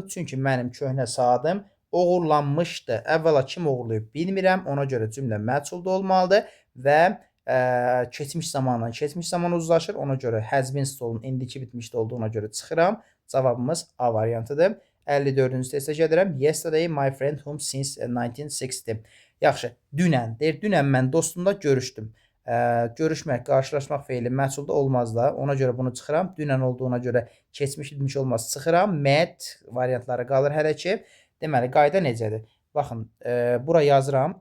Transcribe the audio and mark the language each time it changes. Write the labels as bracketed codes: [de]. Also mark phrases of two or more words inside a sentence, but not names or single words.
[az] Çünki mənim köhnə saatim oğurlanmışdı. Əvvəla kim oğurlayıb bilmirəm. Ona görə cümlə məchulda olmalıdır və keçmiş zaman uzlaşır. Ona görə [en] has been stolen [az] indiki bitmişdə olduğuna görə çıxıram. Cavabımız A variantıdır. 54-cü testə gedirəm. [en] Yesterday my friend whom since 1960. [az] Yaxşı, dünən. Deyir, dünən mən dostumla görüşdüm. Görüşmək, qarşılaşmaq feili məchulda olmaz da. Ona görə bunu çıxıram. Dünən olduğuna görə keçmiş bitmiş olmaz. Çıxıram. Met variantları qalır hələ ki. Deməli, qayda necədir? Baxın, bura yazıram.